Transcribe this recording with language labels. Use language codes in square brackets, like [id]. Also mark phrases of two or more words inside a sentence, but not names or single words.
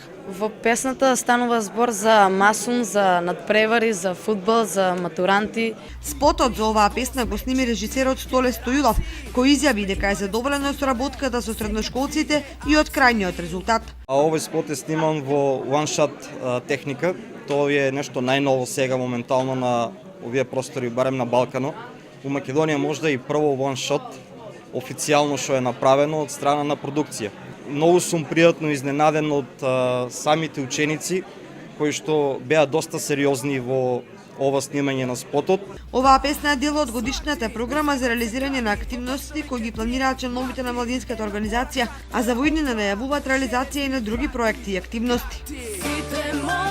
[mk] Во песната станува збор за масум, за надпревари, за фудбал, за матуранти. Спотот за оваа песна го сними режисерот Столе Стојулов, кој изјави дека е задоволен од соработката со средношколците и од крајниот резултат. Овој спот е сниман во one-shot техника. Тоа е нешто најново сега моментално на овие простори, барем на Балкано. У Македонија можда и прво one-shot официјално што е направено од страна на продукција. Многу сум пријатно изненаден од самите ученици кои што беа доста сериозни во ова снимање на спотот. Оваа песна е дел од годишната програма за реализирање на активности кои ги планираат членовите на младинската организација, а за воиднина најавуваат реализација и на други проекти и активности.